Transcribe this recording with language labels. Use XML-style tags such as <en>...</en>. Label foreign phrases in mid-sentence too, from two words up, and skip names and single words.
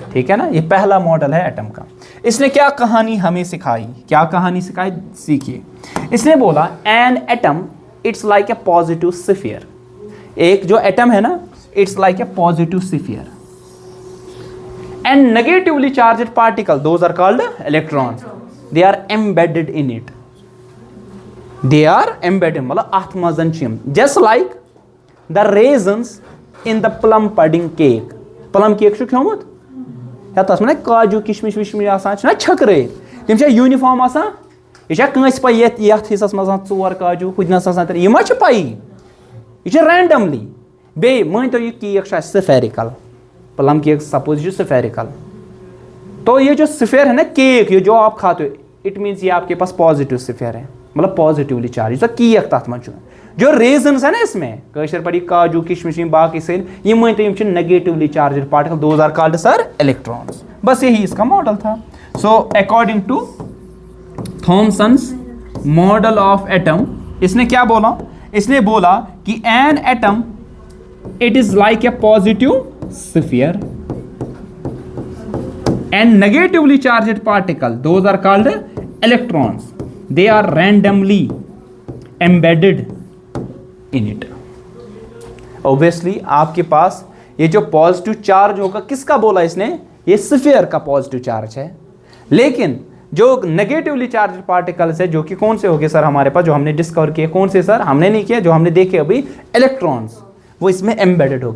<hi>ठीक है ना, ये पहला मॉडल है एटम का। इसने क्या कहानी हमें सिखाई? क्या कहानी सिखाई? सीखिए। इसने बोला</hi> <en>an atom it's like a positive sphere.</en> <hi>एक जो एटम है ना,</hi> <en>it's like a positive sphere and negatively charged particle, those are called electrons, they are embedded in it. They are embedded</en> <ks>मतलब आत्म मजन छिम,</ks> <en>just like the raisins in the plum pudding cake. plum cake</en> <ks>छु खियोमुत या तस में काजू किशमिश विशमिश आसान छ ना छकरे तिम छ यूनिफॉर्म आसान। ये छ कंस पई यथ हिस्सस मज 4 काजू हुदनस आसान ये मा छ पई, ये छ रैंडमली। बे मान तो ये केक छ स्फेरिकल,</ks> <en>plum cake</en> <ks>सपोज जो स्फेरिकल।</ks> <hi>तो ये जो स्फीयर है ना केक, ये जो आप खाते हो,</hi> <en>it means</en> <hi>ये आपके पास</hi> <en>positive sphere</en> <hi>है, मतलब</hi> <en>positively charge.</en> <hi>तो केक</hi> <ks>तथ मन</ks> <hi>जो रेजन्स है ना इसमें कशर पड़ी काजू किशमिश बाकी से ये मानते हैं</hi> <en>negatively charge particle, those are called</en> <hi>सर इलेक्ट्रॉन्स। बस यही इसका मॉडल था।</hi> <en>so according to Thomson's model of atom,</en> <hi>इसने क्या बोला? इसने बोला कि</hi> <en>an atom it is like a positive sphere and negatively charged particle, those are called electrons, they are randomly embedded in it.</en> <hi>obviously आपके पास ये जो</hi> <en>positive charge</en> <hi>होगा, किसका बोला इसने? ये स्फीयर का</hi> <en>positive charge</en> <hi>है। लेकिन जो</hi> <en>negatively charge particles</en> <hi>है, जो कि कौन से हो गए सर हमारे पास, जो हमने डिस्कवर किए, कौन से सर? हमने नहीं किया, जो हमने देखे अभी इलेक्ट्रॉन्स, वो इसमें एम्बेडेड हो गए।</hi>